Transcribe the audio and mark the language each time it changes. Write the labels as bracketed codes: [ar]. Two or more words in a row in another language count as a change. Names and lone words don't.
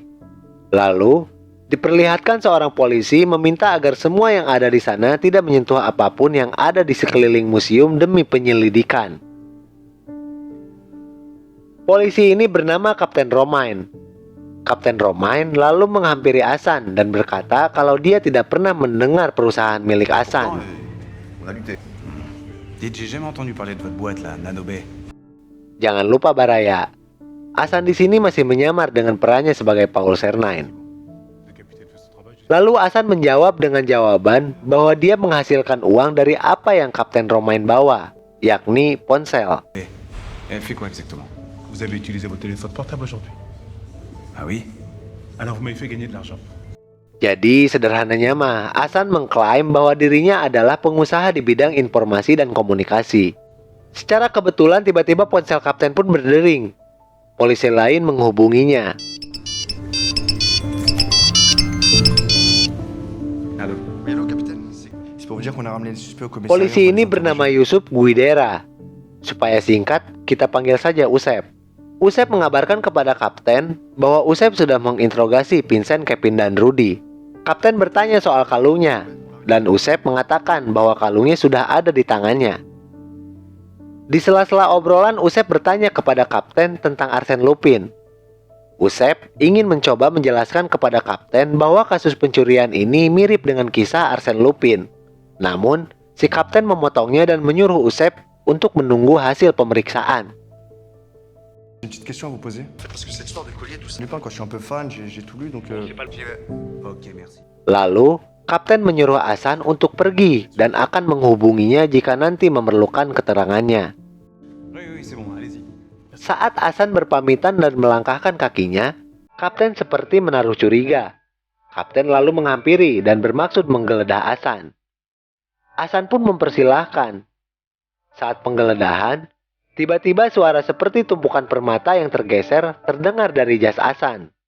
[id] Lalu, diperlihatkan seorang polisi meminta agar semua yang ada di sana tidak menyentuh apapun yang ada di sekeliling museum demi penyelidikan. Polisi ini bernama Kapten Romain. Kapten Romain lalu menghampiri Hasan dan berkata kalau dia tidak pernah mendengar perusahaan milik Hasan. [fr] Dites, j'ai jamais entendu parler de votre boîte là, Nanobe. [id] Jangan lupa Baraya, Hasan di sini masih menyamar dengan perannya sebagai Paul Sernain. Lalu Hasan menjawab dengan jawaban bahwa dia menghasilkan uang dari apa yang Kapten Romain bawa, yakni ponsel. [fr] Elle fait quoi exactement? Vous avez utilisé votre téléphone portable aujourd'hui. Ah oui? Alors vous m'avez fait gagner de l'argent. [id] Jadi sederhananya mah, Hasan mengklaim bahwa dirinya adalah pengusaha di bidang informasi dan komunikasi. Secara kebetulan tiba-tiba ponsel kapten pun berdering. Polisi lain menghubunginya. [fr] Allô. Oui, allô, capitaine. C'est pour vous dire qu'on a ramené le suspect au commissariat. [id] Polisi ini bernama Yusuf Guidera. Supaya singkat, kita panggil saja Usep. Usep mengabarkan kepada kapten bahwa Usep sudah menginterogasi Vincent, Kevin, dan Rudy. Kapten bertanya soal kalungnya, dan Usep mengatakan bahwa kalungnya sudah ada di tangannya. Di sela-sela obrolan, Usep bertanya kepada kapten tentang Arsène Lupin. Usep ingin mencoba menjelaskan kepada kapten bahwa kasus pencurian ini mirip dengan kisah Arsène Lupin. Namun, si kapten memotongnya dan menyuruh Usep untuk menunggu hasil pemeriksaan. [fr] Une petite question à vous poser. Parce que cette histoire de collier, tout ça. Lupin, quand je suis un peu fan, j'ai tout lu, donc. Ok, merci. [id] Lalu, kapten menyuruh Hasan untuk pergi dan akan menghubunginya jika nanti memerlukan keterangannya. [fr] Oui, c'est bon, allez-y. [id] Saat Hasan berpamitan dan melangkahkan kakinya, kapten seperti menaruh curiga. Kapten lalu menghampiri dan bermaksud menggeledah Hasan. Hasan pun mempersilahkan. Saat penggeledahan, tiba-tiba suara seperti tumpukan permata yang tergeser terdengar dari jas Hasan.